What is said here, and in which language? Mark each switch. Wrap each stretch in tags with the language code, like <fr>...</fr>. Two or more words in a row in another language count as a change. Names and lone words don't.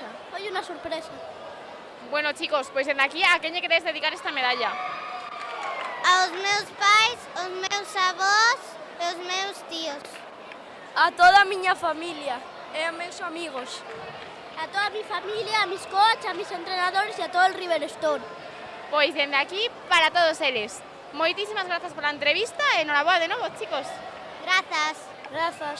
<gl>Foi unha sorpresa. Bueno, chicos, pois dende aquí a quen lle queredes dedicar esta medalla? Aos meus pais, aos meus avós e aos meus tíos. A toda a miña familia e a meus amigos.</gl> <es>A toda a mi familia, a mis coaches, a mis entrenadores e a todo el Riverstone.</es> <gl>Pois dende aquí para todos eles. Moitísimas grazas pola entrevista e noraboa de novo, chicos. Grazas. Grazas.</gl>